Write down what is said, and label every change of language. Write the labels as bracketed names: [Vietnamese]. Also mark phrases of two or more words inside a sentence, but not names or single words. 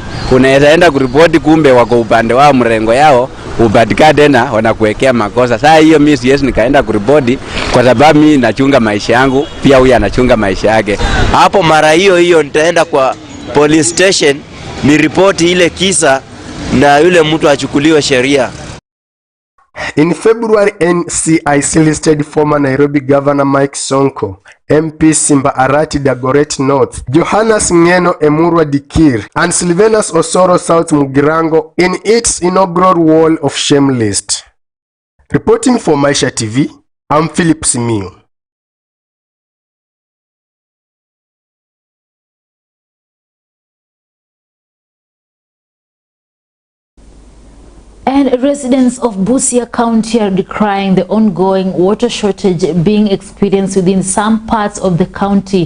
[Swahili] Unaweza enda kuripoti, kumbe wako upande wao, mrengo yao, upatikane tena wanakuwekea makosa. Sasa hiyo mimi siwezi nikaenda kuripoti kwa sababu mimi nachunga maisha yangu, pia huyu anachunga maisha yake. Hapo mara hiyo nitaenda kwa [English] police station [Swahili] ni ripoti ile kisa na yule mtu achukuliwe sheria. [English] In February, NCIC listed former Nairobi Governor Mike Sonko, MP Simba Arati Dagoretti North, Johannes Ngeno Emurwa Dikir, and Sylvanus Osoro South Mugirango in its inaugural Wall of Shame list. Reporting for Maisha TV, I'm Philip Simiu. And residents of Busia County are decrying the ongoing water shortage being experienced within some parts of the county.